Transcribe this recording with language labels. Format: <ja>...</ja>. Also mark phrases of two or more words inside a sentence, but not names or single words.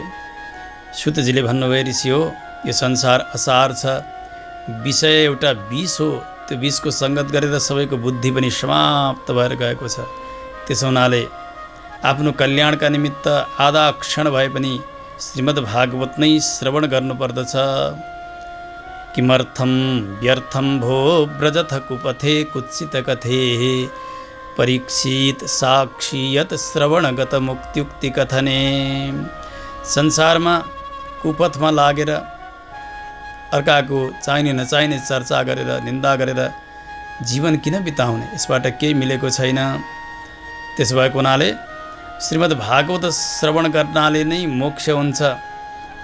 <ne>सुतजीले भन्नुभयो, ऋषि हो, यो संसार असार छ, विषय एउटा विष हो, त्यो विषको सङ्गत गरेर सबैको बुद्धि पनि समाप्त भएर गएको छ। त्यसो हुनाले आफ्नो कल्याणका निमित्त आधा क्षण भए पनि श्रीमद् भागवत नै श्रवण गर्नुपर्दछ।</ne> <sa>किमर्थं व्यर्थं भो व्रजथ कुपथे कुत्सित कथे परीक्षित साक्षी यत श्रवणगत मुक्त्युक्ति कथने।</sa> <ne>संसारमा कुपथमा लागेर अर्काको चाहिने नचाहिने चर्चा गरेर निन्दा गरेर जीवन किन बिताउने? यसबाट केही मिलेको छैन। त्यसो भएको हुनाले श्रीमद् भागवत श्रवण गर्नाले नै मोक्ष हुन्छ।</ne>